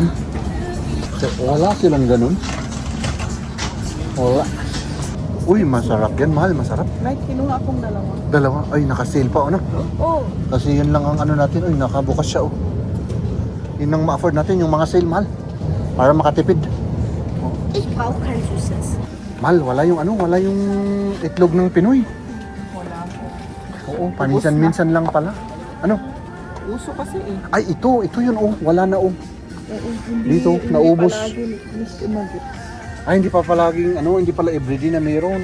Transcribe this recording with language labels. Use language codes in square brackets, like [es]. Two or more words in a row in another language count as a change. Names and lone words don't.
[tl] Wala silang ganun. Wala. Uy, masarap yan, mahal, masarap. Like, kinuha akong dalawa. Dalawa. Ay, naka-sale pa, ano? Oh, Kasi yun lang ang ano natin. Uy, nakabukas siya, oh. Yun ang ma-afford natin, yung mga sale, mahal. Para makatipid. [de] ich brauche kein Süßes. [tl] Mahal, wala yung ano, wala yung itlog ng Pinoy. Wala po. Oo, paminsan-minsan lang pala. Ano? Uso kasi eh. Ay, ito yun, oh. Wala na, oh. Hindi, Dito, naubos. palagi, Miss Imagit. Ay, hindi pa palaging, ano, hindi pala everyday na mayroon.